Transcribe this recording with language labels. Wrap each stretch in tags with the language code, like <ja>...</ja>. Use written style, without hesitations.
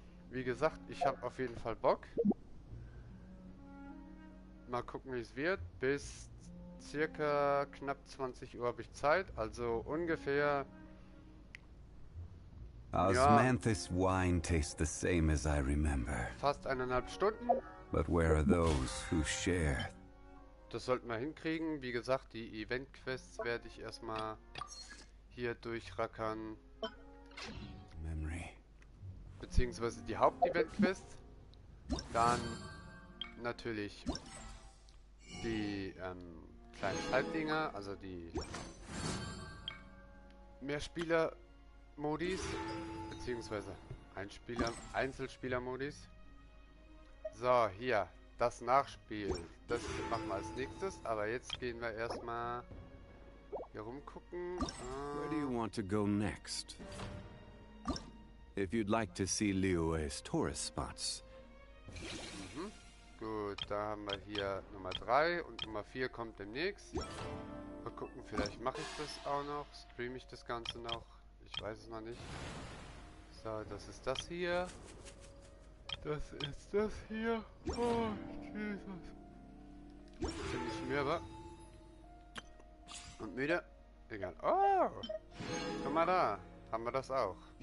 <de>Wie gesagt, ich habe auf jeden Fall Bock. Mal gucken, wie es wird. Bis circa knapp 20 Uhr habe ich Zeit, also ungefähr, ja,</de> <en>Osmanthus wine tastes the same as I remember.</en> <de>fast 1,5 Stunden.</de> <en>But where are those who share?</en> <de>Das sollten wir hinkriegen. Wie gesagt, die Event-Quests werde ich erstmal hier durchrackern.</de> <en>Memory.</en> <de>Beziehungsweise die Haupt-Event-Quest. Dann natürlich die kleinen Zeitdinger, also die Mehrspieler-Modis, beziehungsweise Einzelspieler-Modis. So, hier, das Nachspiel. Das machen wir als nächstes, aber jetzt gehen wir erstmal hier rumgucken.</de> <en>Where do you want to go next? If you'd like to see Liyue's tourist spots.</en> <de>Gut, da haben wir hier Nummer 3 und Nummer 4 kommt demnächst. Mal gucken, vielleicht mache ich das auch noch. Streame ich das Ganze noch? Ich weiß es noch nicht. So, das ist das hier. Das ist das hier. Oh, Jesus. Ziemlich mürbe. Und müde. Egal. Oh! Guck mal da. Haben wir das auch.</de>